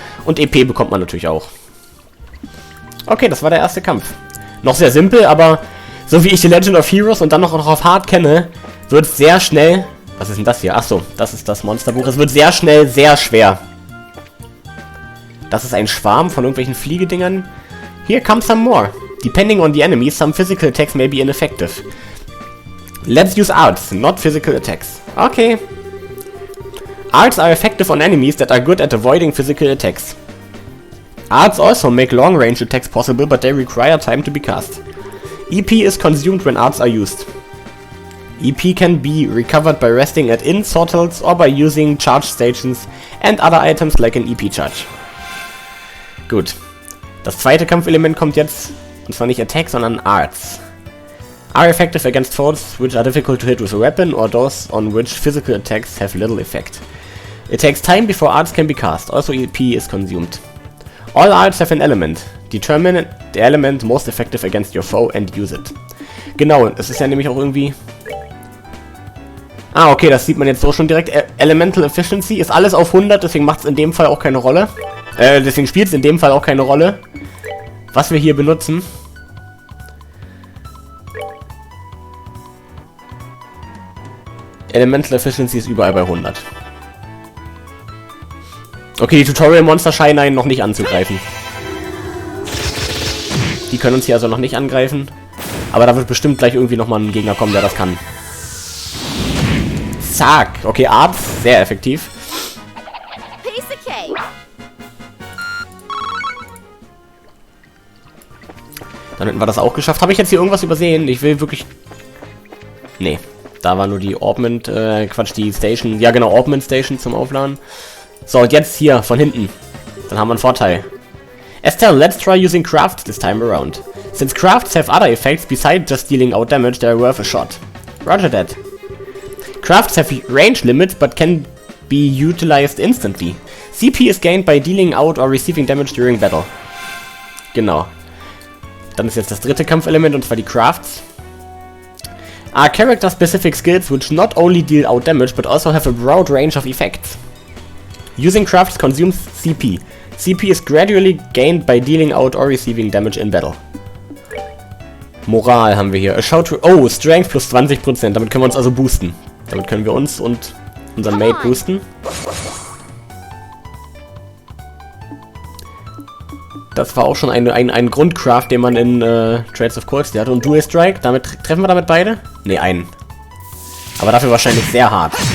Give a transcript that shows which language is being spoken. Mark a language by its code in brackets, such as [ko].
[de] Und EP bekommt man natürlich auch. Okay, das war der erste Kampf. Noch sehr simpel, aber so wie ich die Legend of Heroes und dann noch auf Hard kenne, wird es sehr schnell... Was ist denn das hier? Achso, das ist das Monsterbuch. Es wird sehr schnell sehr schwer. Das ist ein Schwarm von irgendwelchen Fliegedingern. [en] Here comes some more. Depending on the enemy, some physical attacks may be ineffective. Let's use arts, not physical attacks. Okay. Arts are effective on enemies that are good at avoiding physical attacks. Arts also make long-range attacks possible, but they require time to be cast. EP is consumed when arts are used. EP can be recovered by resting at inn, sortels, or by using charge stations and other items like an EP charge. [de] Gut. Das zweite Kampfelement kommt jetzt, und zwar nicht Attack, sondern Arts. [en] Are effective against foes which are difficult to hit with a weapon or those on which physical attacks have little effect. It takes time before arts can be cast, also EP is consumed. All arts have an element. Determine the element most effective against your foe and use it. [de] Genau, es ist ja nämlich auch irgendwie... Ah, okay, das sieht man jetzt so schon direkt. Elemental Efficiency ist alles auf 100, deswegen macht es in dem Fall auch keine Rolle. Deswegen spielt es in dem Fall auch keine Rolle, was wir hier benutzen. Elemental Efficiency ist überall bei 100. Okay, die Tutorial-Monster scheinen einen noch nicht anzugreifen. Die können uns hier also noch nicht angreifen. Aber da wird bestimmt gleich irgendwie nochmal ein Gegner kommen, der das kann. Zack. Okay, Arzt, sehr effektiv. Dann hätten wir das auch geschafft. Habe ich jetzt hier irgendwas übersehen? Ich will wirklich... Nee, da war nur die Augment, die Station. Ja genau, Augment Station zum Aufladen. So, und jetzt hier, von hinten. Dann haben wir einen Vorteil. [en] Estelle, let's try using crafts this time around. Since crafts have other effects besides just dealing out damage, they are worth a shot. Roger that. Crafts have range limits, but can be utilized instantly. CP is gained by dealing out or receiving damage during battle. [de] Genau. Dann ist jetzt das dritte Kampfelement, und zwar die Crafts. [en] Are character-specific skills which not only deal out damage, but also have a broad range of effects. Using crafts consumes CP. CP is gradually gained by dealing out or receiving damage in battle. [de] Moral haben wir hier. Oh, Strength plus 20%. Damit können wir uns also boosten. Damit können wir uns und unseren Mate boosten. Das war auch schon ein Grundcraft, den man in Trades of Cold hatte. Und Dual Strike, treffen wir damit beide? Ne, einen. Aber dafür wahrscheinlich sehr hart.